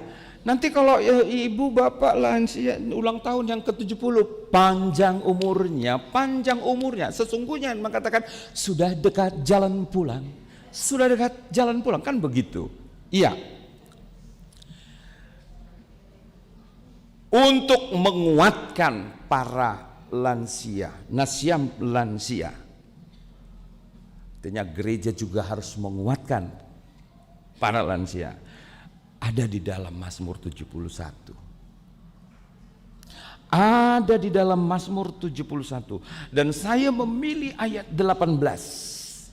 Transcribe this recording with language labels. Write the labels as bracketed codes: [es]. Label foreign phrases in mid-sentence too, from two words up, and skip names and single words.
[id] Nanti kalau ibu bapak lansia ulang tahun yang ke-70, panjang umurnya, sesungguhnya mengatakan sudah dekat jalan pulang. Sudah dekat jalan pulang, kan begitu. Iya. Untuk menguatkan para lansia, nasiam lansia. Artinya gereja juga harus menguatkan para lansia. Ada di dalam Mazmur 71. Ada di dalam Mazmur 71. Dan saya memilih ayat 18.